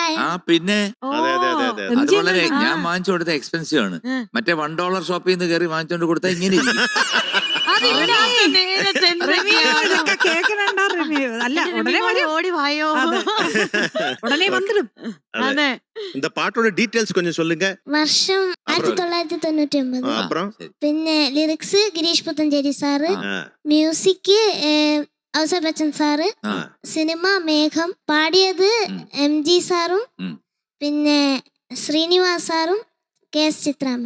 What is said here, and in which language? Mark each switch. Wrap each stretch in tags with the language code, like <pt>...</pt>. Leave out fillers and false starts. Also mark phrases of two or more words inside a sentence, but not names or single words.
<ml>പിന്നെ അത് വളരെ ഞാൻ വാങ്ങിച്ചു കൊടുത്ത എക്സ്പെൻസീവ് ആണ്. മറ്റേ $1 ഷോപ്പിൽ നിന്ന് കയറി വാങ്ങിച്ചോണ്ട് കൊടുത്താൽ ഇങ്ങനെ ഓടി വായോ, ഉടനെ വന്നിടും. അതെ.</ml> <ta>இந்த பாட்டோட டீடைல்ஸ் கொஞ்சம் சொல்லுங்க.</ta> <ml>വർഷം 1999. പിന്നെ ലിറിക്സ് ഗിരീഷ് പുത്തഞ്ചേരി സാറ്, മ്യൂസിക് ഔസഫ് ബച്ചൻ സാറ്, സിനിമ മേഘം, പാടിയത് MG സാറും പിന്നെ ശ്രീനിവാസ് സാറും KS ചിത്ര മാം.</ml>